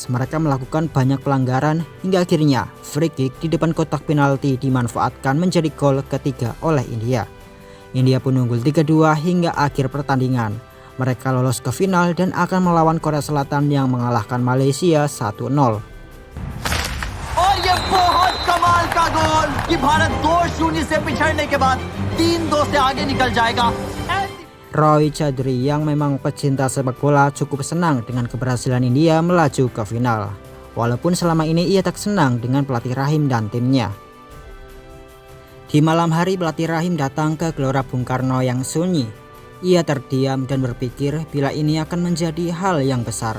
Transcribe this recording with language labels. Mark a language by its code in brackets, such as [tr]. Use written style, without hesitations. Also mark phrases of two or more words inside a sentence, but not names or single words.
[id] Mereka melakukan banyak pelanggaran hingga akhirnya [en] free kick [id] di depan kotak penalti dimanfaatkan menjadi gol ketiga oleh India. India pun unggul 3-2 hingga akhir pertandingan. Mereka lolos ke final dan akan melawan Korea Selatan yang mengalahkan Malaysia 1-0. [hi] और ये बहुत कमाल का गोल कि भारत 2-0 से पिछड़ने के बाद 3-2 से आगे निकल जाएगा। [id] Roy Chaudhary yang memang pecinta sepak bola cukup senang dengan keberhasilan India melaju ke final. Walaupun selama ini ia tak senang dengan pelatih Rahim dan timnya. Di malam hari pelatih Rahim datang ke Gelora Bung Karno yang sunyi. Ia terdiam dan berpikir bila ini akan menjadi hal yang besar.